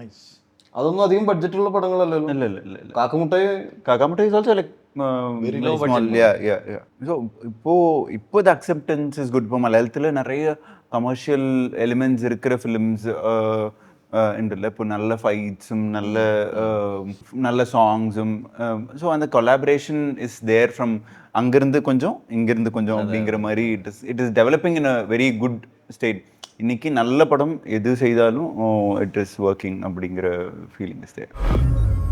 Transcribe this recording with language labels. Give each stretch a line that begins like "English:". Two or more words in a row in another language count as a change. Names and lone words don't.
Malayalam: അതൊന്നും അധികം ബഡ്ജറ്റുള്ള പടങ്ങളല്ലല്ലോ.
English: Kaakkamuttai is also like very low budget. So ഇപ്പോൾ the acceptance is good.
Malayalam: ഇപ്പോൾ മലയാളത്തിൽ நிறைய
English: commercial elements
Malayalam: இருக்கிற ഫിലിംസ് ഉണ്ടല്ലോ. ഇപ്പോൾ നല്ല ഫൈറ്റ്സും
Tamil: நல்ல சாங்ஸும்.
English: So அந்த collaboration is there from
Tamil: அங்கிருந்து கொஞ்சம் இங்கிருந்து கொஞ்சம் அப்படிங்கிற மாதிரி
English: it is developing in a very good state.
Tamil: இன்னைக்கு நல்ல படம் எது செய்தாலும்
English: it is working
Tamil: அப்படிங்கிற
English: feeling is there.